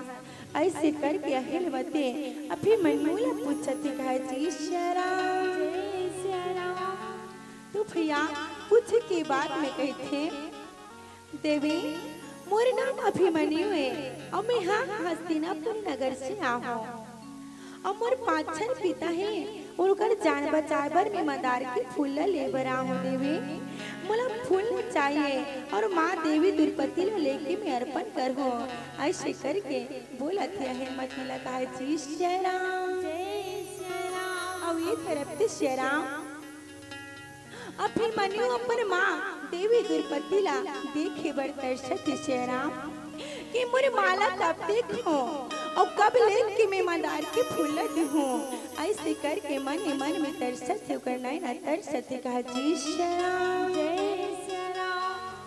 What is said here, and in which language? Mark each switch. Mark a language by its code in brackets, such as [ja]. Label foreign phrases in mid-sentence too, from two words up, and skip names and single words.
[hne] ऐसे करके अहिलमती अभिमन्यु ला पूछती कहा जी श्री राम जय श्री राम। तो भैया कुछ की बात में कहते देवी मोर नाम अभिमन्यु है और मैं हाँ हस्तिनापुर नगर से आहो और मोर पाछन पिता है और कर जान बचाए बर मैं मदार के फूल ले बर आऊं देवी मोला फूल चाहिए और माँ देवी द्रौपदी ला लेके मैं अर्पण कर हो। ऐसे करके बोला था हिम्मत मिला कहा जी श्री राम जय श्री राम। और ये तरफ से श्री राम अभिमन्यु अपन माँ देवी द्रौपदी ला देखे बर तरसत श्री राम कि मोर माला कब देखो और कब लेके मैं मंदार के फूल दूं। ऐसे करके मन ही मन में तरसत होकर नैना तरसत कहा जी श्री राम जय श्री राम।